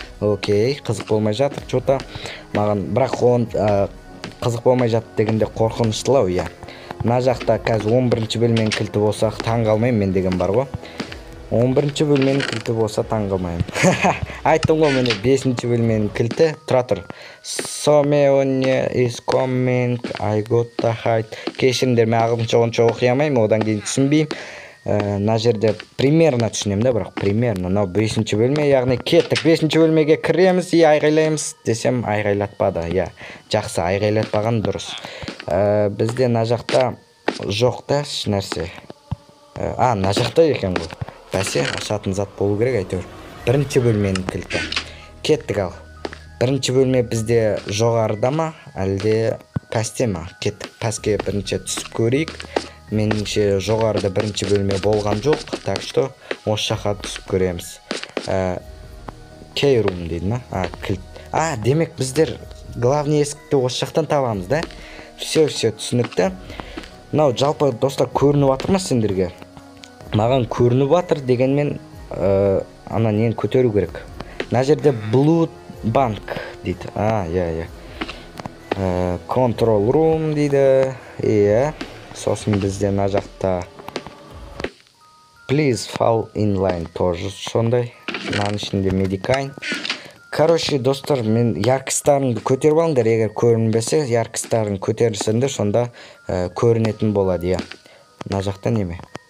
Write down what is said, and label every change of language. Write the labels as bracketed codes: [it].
[kk] Окей, қызық болмай жатыр, [ru] что-то. [kk] Маған бірақ қызық болмай жатыр дегенде қорқыныштылау, иә. Мына жақта қазір 11-ші бөлменің кілті болса таң қалмаймын мен деген бар ғой. 11-ші бөлменің кілті болса таң қалмаймын. Айттым ғой міне 5-ші бөлменің кілті. Тұра тұр. [en] Someone is coming, I got to hide. [kk] Кешіріңдер, мен ағылшынша онша оқи алмаймын, одан кейін түсінбеймін. Мына жерде [ru] примерно [kk] түсінемін да, бірақ примерно. Мынау 5-ші бөлме, яғни кеттік. 5-ші бөлмеге кіреміз, айғайлаймыз десем айғайлатпады. Иә, жақсы, айғайлатпаған дұрыс. Бізде мына жақта жоқ та еш нәрсе. Мына жақта екен ғой. Бәсе, ашатын зат болу керек әйтеуір. 1-ші бөлменің кілті. Кеттік ал. 1-ші бөлме бізде жоғарыда ма, әлде пәсте ма? Кеттік, пәске бірінші түсіп көрейік. Меніңше жоғарыда 1-ші бөлме болған жоқ, [ru] так что [kk] осы жаққа түсіп көреміз. Key room дейді ма? Кілт. Демек біздер [ru] главный [kk] есікті осы жақтан табамыз да? [ru] все [kk] түсінікті. Мынау жалпы достар көрініп жатыр ма сендерге? Маған көрініп жатыр дегенмен ана нені көтеру керек. Мына жерде Blood Bank дейді. Иә. Control Room дейді. Иә. Сосын бізде мына жақта [en] Please fall in line [kk] тоже сондай. Мынаның ішінде Medicine. Короче, достар, мен яркістарыңды көтеріп алыңдар, егер көрінбесе, яркістарын көтерсеңдер, сонда көрінетін болады, иә. Мына жақта неме?